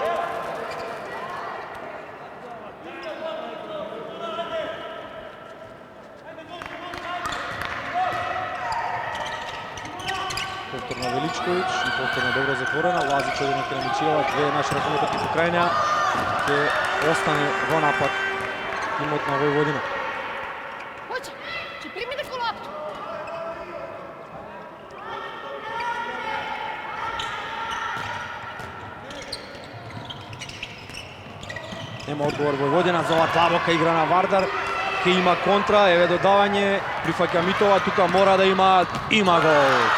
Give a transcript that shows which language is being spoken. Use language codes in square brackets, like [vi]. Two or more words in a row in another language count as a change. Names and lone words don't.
[mk] Повторно Величковиќ и повторно добро затворена. Лазич оди на Керемчиева, две наши ракометки по крајна. Ќе остане во напад тимот на Војводина. [sr] Hoće, će primi neku loptu. [mk] Нема одговор Војводина за ова длабока игра на Вардар. Ке има контра, еве додавање, прифаќа Митова, тука мора да има гол.